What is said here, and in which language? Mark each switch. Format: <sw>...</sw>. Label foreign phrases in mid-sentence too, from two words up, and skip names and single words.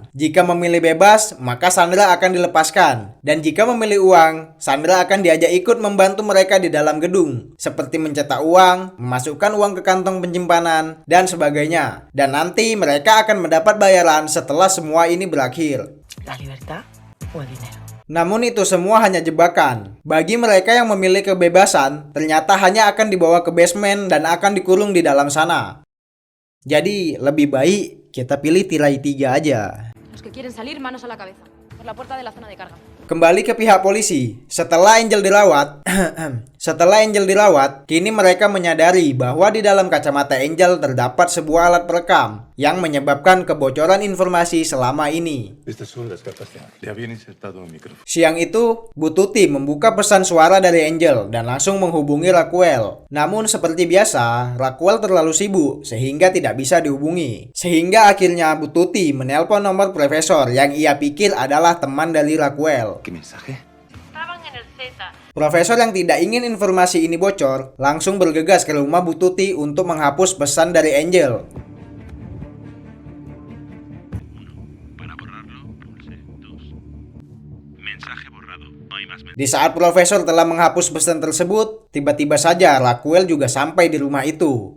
<id>Jika memilih bebas, maka Sandra akan dilepaskan. Dan jika memilih uang, Sandra akan diajak ikut membantu mereka di dalam gedung, seperti mencetak uang, memasukkan uang ke kantong penyimpanan, dan sebagainya. Dan nanti mereka akan mendapat bayaran setelah semua ini berakhir.</id> <es>La libertad o el dinero.</es> <id>Namun itu semua hanya jebakan. Bagi mereka yang memilih kebebasan, ternyata hanya akan dibawa ke basement dan akan dikurung di dalam sana. Jadi lebih baik kita pilih tirai 3 aja.</id> <es>Los que quieren salir, manos a la cabeza. Por la puerta de la zona de carga.</es> <id>Kembali ke pihak polisi, setelah Angel dirawat, kini mereka menyadari bahwa di dalam kacamata Angel terdapat sebuah alat perekam yang menyebabkan kebocoran informasi selama ini.</id> <es>Estas son las cartas que le habían insertado un micrófono.</es> <id>Siang itu, Bu Tuti membuka pesan suara dari Angel dan langsung menghubungi Raquel. Namun seperti biasa, Raquel terlalu sibuk sehingga tidak bisa dihubungi. Sehingga akhirnya Bu Tuti menelpon nomor profesor yang ia pikir adalah teman dari Raquel.</id> <es>¿Qué mensaje?</es> <id>Profesor yang tidak ingin informasi ini bocor, langsung bergegas ke rumah Bu Tuti untuk menghapus pesan dari Angel. Di saat profesor telah menghapus pesan tersebut, tiba-tiba saja Raquel juga sampai di rumah itu.</id>